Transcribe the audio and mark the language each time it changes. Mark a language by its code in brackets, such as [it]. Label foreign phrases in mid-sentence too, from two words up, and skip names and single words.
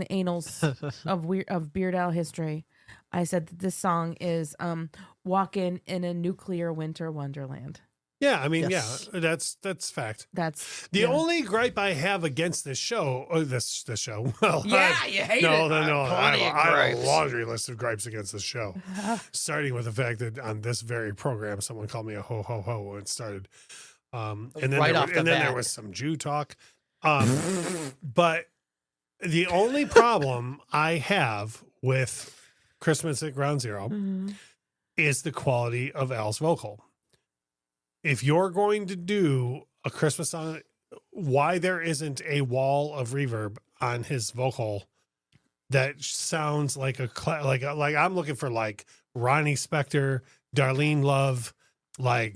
[en] of Beard Al history, I said that this song is "Walkin' in a Nuclear Winter Wonderland." Yeah, I mean, Yes. yeah, that's fact. That's The only gripe I have against this show, this show. Well, you hate no, it. no. I plenty of have a gripes. laundry list of gripes against this show, starting with the fact that on this very program, someone called me a ho ho ho when it started, and then Right off the there bat. was some Jew talk, but the only problem I have with Christmas at Ground Zero Mhm. is the quality of Al's vocal. If you're going to do a Christmas song, why there isn't a wall of reverb on his vocal that sounds like like I'm looking for like Ronnie Spector, Darlene Love, like.